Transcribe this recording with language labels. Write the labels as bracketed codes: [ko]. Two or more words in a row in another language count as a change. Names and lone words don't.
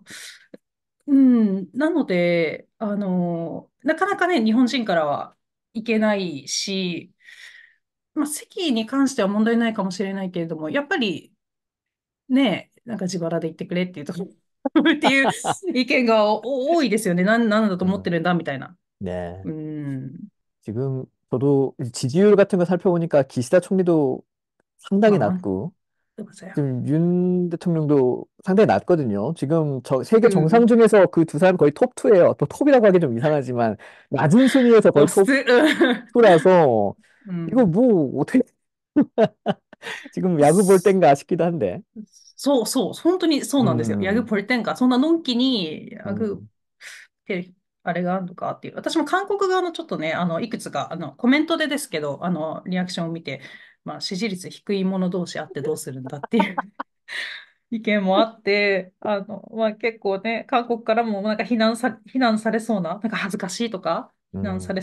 [ja] なので、なかなかね、日本人からは行けないし、まあ、席に関しては問題ないかもしれないけれども、やっぱりね、なんか自腹で行ってくれっていうところっていう意見が多いですよね。なんだと思って 음. るんだみたいな。 [ko] 네. うん。 지금 저도 지지율 같은 거 살펴보니까 기시다 총리도 ま 상당히 あまあ、 낮고 맞아요. 지금 윤 대통령도 상당히 낮거든요. 지금 저 세계 정상 うん。 중에서 그 두 사람 거의 톱2예요. 또 톱이라고 하기 좀 이상하지만 낮은 순위에서 거의 [ja] おす。 [ko] 톱2라서 う 이거 ん。 뭐 어떻게 지금 야구 볼 땐가 싶기도 한데. [ja] そうそう、本当にそうなんですよ。ヤグ 음, ポリテンカ、そんなのんきに、ヤグっ 음, て、あれがあるのかっていう。私も韓国側のちょっとね、いくつか、コメントでですけど、リアクションを見て、まあ、支持率低い者同士あってどうするんだっていう意見もあって、まあ、結構ね、韓国からもなんか非難されそうな、なんか恥ずかしいとか、非難され